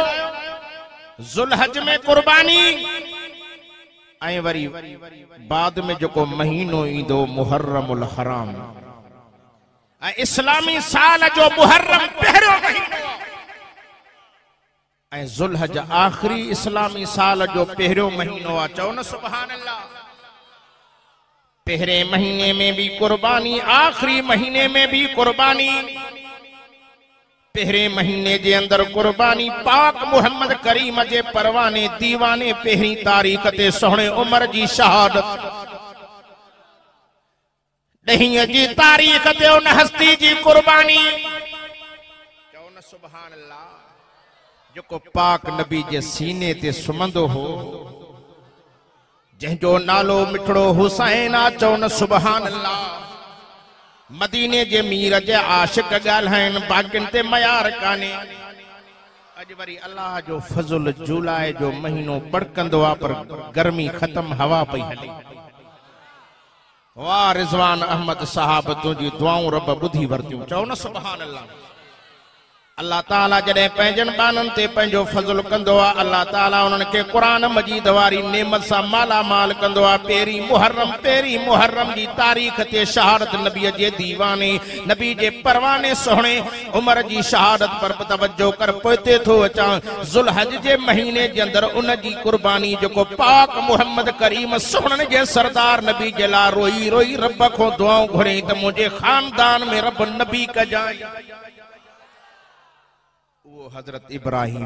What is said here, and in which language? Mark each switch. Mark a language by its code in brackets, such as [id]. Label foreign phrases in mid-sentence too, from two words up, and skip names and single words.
[sd] ज़ुल्हज में कुर्बानी ऐं वरी बाद में जेको महीनो ईंदो मुहर्रमुल हराम ऐं इस्लामी साल जो मुहर्रम पहिरियों महीनो ऐं ज़ुल्हज आख़िरी इस्लामी साल जो पहिरियों महीनो आहे। चओ न [ar] سبحان الله. [sd] पहरे महीने में भी कुर्बानी आखिरी महीने में भी कुर्बानी। पहरे महीने जे अंदर कुर्बानी पाक मुहम्मद करीम जे परवाने दीवाने पहरी तारीख ते सोहणे उमर जी शहादत 10 जी तारीख ते उन हस्ती जी कुर्बानी। चओ न [ar] سبحان الله. [sd] जेको पाक नबी जे सीने ते सुमंदो हो जंहिंजो नालो मिठड़ो हुसैन आ। चओ न [ar] سبحان الله. [sd] मदीने जे मीर जे आशिक ॻाल्हाइनि बाक़िन ते मयार काने। अज वरी अल्लाह जो फज़ल जुलाई जो महीनो बड़कंदो आहे पर गर्मी खत्म हवा पई हले। वाह रिजवान अहमद साहब तुंहिंजी दुआऊं रब ॿुधी वरतियूं। चओ न [ar] سبحان الله. [sd] अल्लाह ताला जॾहिं पंहिंजनि बाननि ते पंहिंजो फज़ल कंदो आहे अल्लाह ताला उन्हनि खे क़ुरान मजीद वारी नेमत सां माला माल कंदो आहे। पहिरीं मुहर्रम जी तारीख़ ते शहादत नबीअ जे दीवाने नबी जे परवाने सोहणे उमर जी शहादत पर तवज्जो कर पोइते थो अचां। ज़ुल्हज जे महीने जे अंदर उन जी कुर्बानी जेको पाक मुहम्मद करीम सोहणनि जे सरदार नबी जे लाइ रोई रोई रब खां दुआऊं घुरियईं त मुंहिंजे ख़ानदान में रब नबी कजाई। हजरत इब्राहिम।